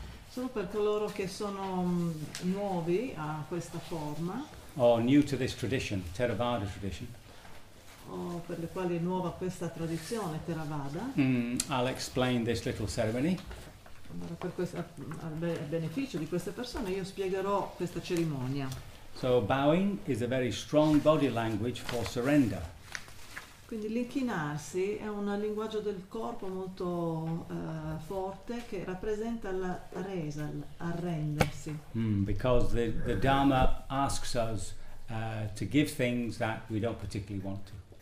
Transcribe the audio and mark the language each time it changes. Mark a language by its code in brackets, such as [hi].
[it] Solo per coloro che sono nuovi a questa forma. [en] Or new to this tradition, Theravada tradition. [it] O per le quali è nuova questa tradizione Theravada. [en] I'll explain this little ceremony. [it] Allora, per questa, a beneficio di queste persone, io spiegherò questa cerimonia. [en] So bowing is a very strong body language for surrender. [it] Quindi l'inchinarsi è un linguaggio del corpo molto forte che rappresenta la resa, arrendersi. [en] Because the Dharma asks us to give things that we don't particularly want to.